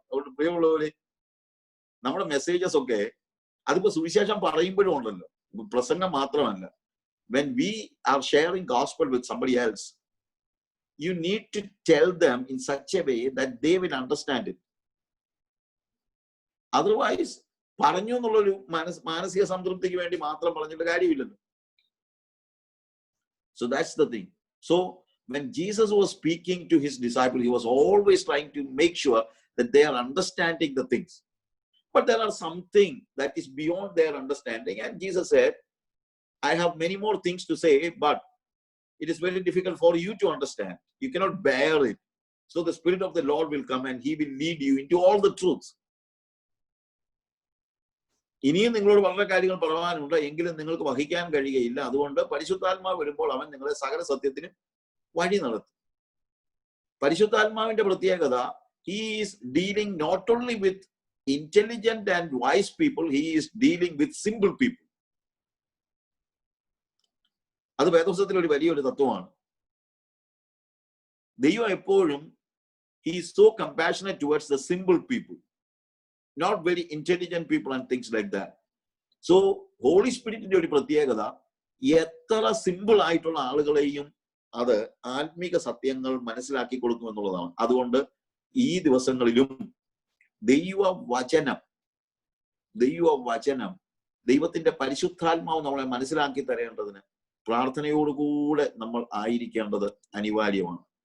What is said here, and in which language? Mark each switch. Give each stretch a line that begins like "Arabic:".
Malayalam: അതുകൊണ്ട് പ്രിയമുള്ളവര്, നമ്മുടെ മെസ്സേജസ് ഒക്കെ അതിപ്പോ സുവിശേഷം പറയുമ്പോഴും ഉണ്ടല്ലോ, പ്രസംഗം മാത്രമല്ല.
English: When we are sharing gospel with somebody else, you need to tell them in such a way that they will understand it.
Malayalam: Otherwise, പറഞ്ഞു എന്നുള്ളൊരു മാനസിക സംതൃപ്തിക്ക് വേണ്ടി മാത്രം പറഞ്ഞിട്ട് കാര്യമില്ലല്ലോ.
English: So that's the thing. So when Jesus was speaking to his disciples, he was always trying to make sure that they are understanding the things. But there are something that is beyond their understanding, and Jesus said, I have many more things to say, but it is very difficult for you to understand. You cannot bear it. So the Spirit of the Lord will come and he will lead you into all the truths.
Malayalam: ഇനിയും നിങ്ങളോട് വളരെ കാര്യങ്ങൾ പറയാനുണ്ട്, എങ്കിലും നിങ്ങൾക്ക് വഹിക്കാൻ കഴിയുകയില്ല. അതുകൊണ്ട് പരിശുദ്ധാത്മാവ് വരുമ്പോൾ അവൻ നിങ്ങളെ സകല സത്യത്തിനും വഴി നടത്തും.
English: പരിശുദ്ധാത്മാവിന്റെ പ്രത്യേകത, he is dealing not only with intelligent and wise people, he is dealing with simple people.
Malayalam: അത് വേദപുസ്തകത്തിൽ ഒരു വലിയൊരു തത്വമാണ്.
English: ദൈവം എപ്പോഴും he is so compassionate towards the simple people, not very intelligent people and things like that.
Malayalam: So Holy Spiritന്റെ ഒരു പ്രത്യേകത, എത്ര സിമ്പിൾ ആയിട്ടുള്ള ആളുകളെയും അത് ആത്മീക സത്യങ്ങൾ മനസ്സിലാക്കി കൊടുക്കും എന്നുള്ളതാണ്. അതുകൊണ്ട് ഈ ദിവസങ്ങളിലും ദൈവ വചനം ദൈവവചനം, ദൈവത്തിന്റെ പരിശുദ്ധാത്മാവ് നമ്മളെ മനസ്സിലാക്കി തരേണ്ടതിന് പ്രാർത്ഥനയോടുകൂടെ നമ്മൾ ആയിരിക്കേണ്ടത് അനിവാര്യമാണ്.